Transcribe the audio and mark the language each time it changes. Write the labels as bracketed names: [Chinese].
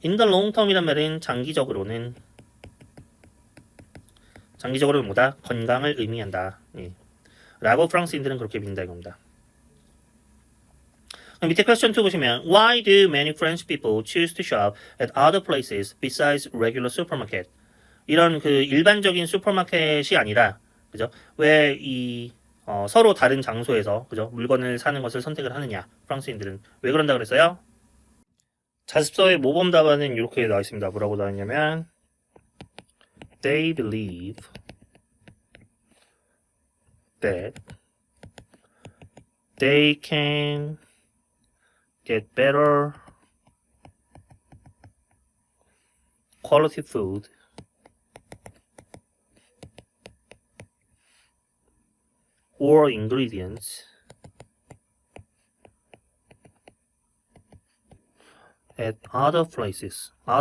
[Korean] in the long term이란 말은 장기적으로는 뭐다? 건강을 의미한다. 예. 라고 프랑스인들은 그렇게 믿는다 이겁니다. 밑에 [English] question 2 [Korean] 보시면 [English] Why do many French people choose to shop at other places besides regular supermarket? [Korean] 이런 그 일반적인 슈퍼마켓이 아니라 그죠? 왜 이 서로 다른 장소에서 그죠? 물건을 사는 것을 선택을 하느냐? 프랑스인들은 왜 그런다 그랬어요? 자습서의 모범 답안은 이렇게 나와 있습니다. 뭐라고 나와 있냐면 [English] They believe that they can get better quality food or ingredients at other places.